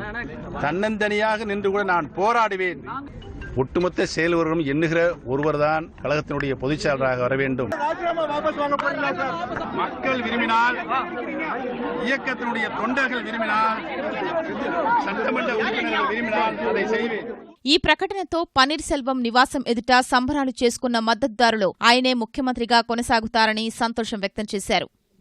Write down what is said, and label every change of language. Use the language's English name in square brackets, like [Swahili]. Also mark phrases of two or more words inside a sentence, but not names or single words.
[Tamil] தன்னந்தனியாக நின்று கூட நான் போராடுவேன். ஒட்டுமொத்த செயல்வரும் எண்ணுகிற ஒருவர்தான் கழகத்தினுடைய பொதுச் செயலராக வர வேண்டும். மக்கள் விரும்பினால், இயக்கத்தினுடைய தொண்டர்கள் விரும்பினால், சட்டமன்ற உறுப்பினர்கள் விரும்பினால் அதை செய்வேன். [Telugu] ఈ ప్రకటనతో పన్నీర్ సెల్వం నివాసం ఎదుట సంబరాలు చేసుకున్న మద్దతుదారులు ఆయనే ముఖ్యమంత్రిగా కొనసాగుతారని సంతోషం వ్యక్తం చేశారు.